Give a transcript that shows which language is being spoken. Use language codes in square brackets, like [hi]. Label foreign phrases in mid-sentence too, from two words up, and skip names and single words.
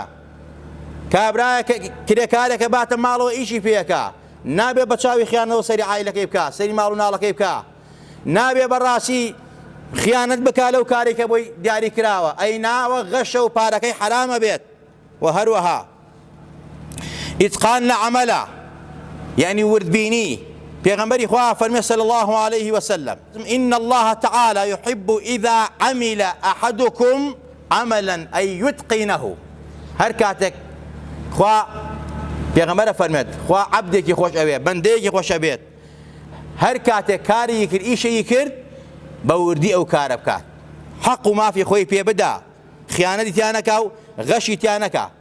[ckb] کابرایەکە کرێکارێکە باتە ماڵەوە ئیشی پێەکە، نابێ بە چاوی خیانەوە سەری عایلەکەی بکە، سەری ماڵ و ناڵەکەی بکە، نابێ بەڕاستی خیانەت بکە لەو کارێکە بۆی دیاری کراوە، ئەی ناوە غەشە و پارەکەی حرامە بێت. و هەروەها ئیتقان لە عەمەلە، یعنی وردبینی. پێغەمبەری خوا فەرمێ [ar] صلی الله عليه وسلم إن الله تعالى يحب إذا عمل أحدكم عملا أن يتقنه. [ckb] هەر کاتێک خوا پێغەمبەرە فەرمێت خوا عەبدێکی خۆش ئەوێ، بەندەیەکی خۆش ئەبێت، هەر کاتێک کاری کرد، ئیشەی کرد، بە وردی ئەو کارە بکات، حەق و مافی خۆی پێ بدا، خیانەتی تیا نەکا و غەشی تیا نەکا.